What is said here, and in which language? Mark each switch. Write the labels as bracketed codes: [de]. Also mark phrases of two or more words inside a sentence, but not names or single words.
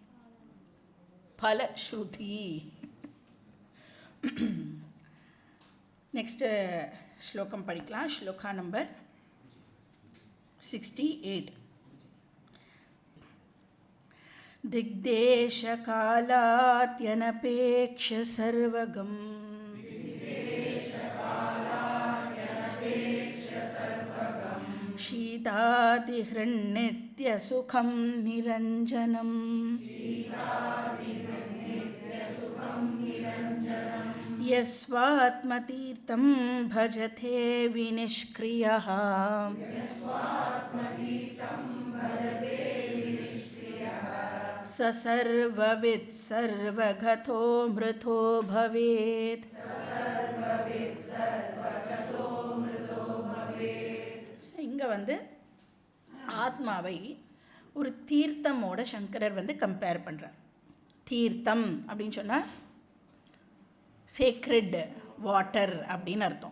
[ta] பலஸ்ருதி. நெக்ஸ்ட்டு ஸ்லோகம் படிக்கலாம். ஸ்லோகா நம்பர் 68. [sa] दिग्देशकालाद्यनपेक्ष सर्वगम् शीतादिहृन्नित्यसुखं निरञ्जनं यस्वात्मतीर्थं भजते विनिष्क्रियः स सर्ववित् सर्वगतो मृतो भवेत्. [ta] இங்கே வந்து ஆத்மாவை ஒரு தீர்த்தமோட சங்கரர் வந்து கம்பேர் பண்ணுறார். தீர்த்தம் அப்படின்னு சொன்னால் [en] sacred water [ta] அப்படின்னு அர்த்தம்.